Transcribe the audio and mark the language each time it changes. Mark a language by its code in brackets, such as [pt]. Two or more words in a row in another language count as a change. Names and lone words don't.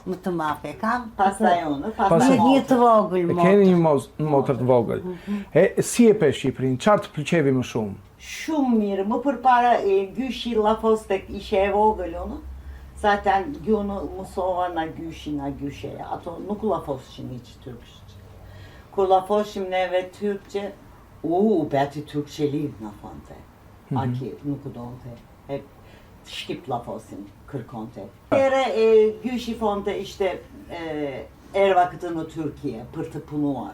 [sq] Më të madh e kam. Pastaj unë, Pastaj- pastaj një të vogël E mo. keni një motër të vogël. Si e pe Shqipërinë? Çfarë të pëlqevi më shumë? Shumë mirë, më përpara gyshi Lafostek ishe e vogël unë. Zaten gjunu mësova na gysheja, ato nuk lafoshin [tr] hiç türkçe. [sq] Kur lafoshim neve türkçe, beti türkçeli na fante. Aki nuk donte. Hep shqip lafosin kërkonte. Ere gyshi fonte ishte erë vakti në Türkiye për të punuar.